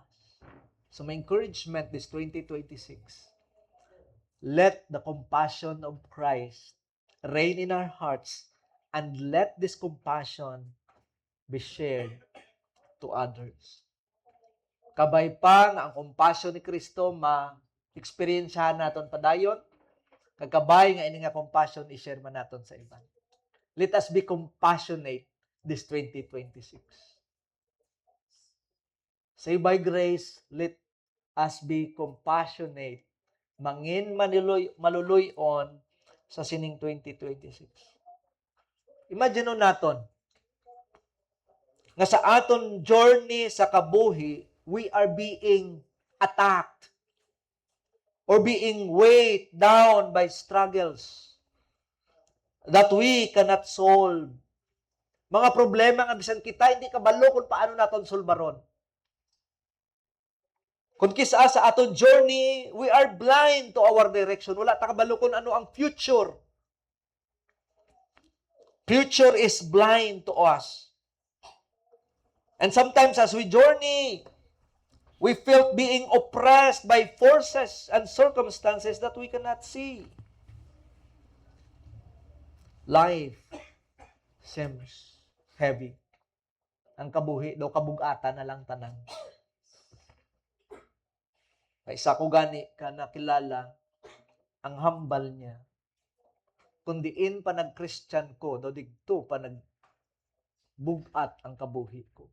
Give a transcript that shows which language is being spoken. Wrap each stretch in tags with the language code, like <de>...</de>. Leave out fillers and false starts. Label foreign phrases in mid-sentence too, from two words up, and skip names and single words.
<en>So my encouragement this 2026, let the compassion of Christ reign in our hearts, and let this compassion be shared to others.</en> <hil>Kabay pa nga ang compassion ni Kristo ma-experiencehan naton padayon, kagkabay nga ini nga compassion i-share man naton sa iban.</hil> <en>Let us be compassionate this 2026. Say by grace, let us be compassionate.</en> <hil>Mangin maluluyon sa sining 2026. Imagine naton nga sa aton journey sa kabuhi,</hil> <en>we are being attacked or being weighed down by struggles that we cannot solve.</en> <hil>Mga problema nga bisan kita hindi kabalo kung paano naton solbaron. Kung kisa sa aton journey,</hil> <en>we are blind to our direction.</en> <hil>Wala ta kabalo kung ano ang future.</hil> <en>Future is blind to us. And sometimes as we journey, we feel being oppressed by forces and circumstances that we cannot see. Life seems heavy.</en> <hil>Ang kabuhi daw kabugatan na lang tanan. Isa ko gani ka nakilala ang hambal niya. Kung diin pa nag-Christian ko, daw digto pa nagbugat ang kabuhi ko.</hil>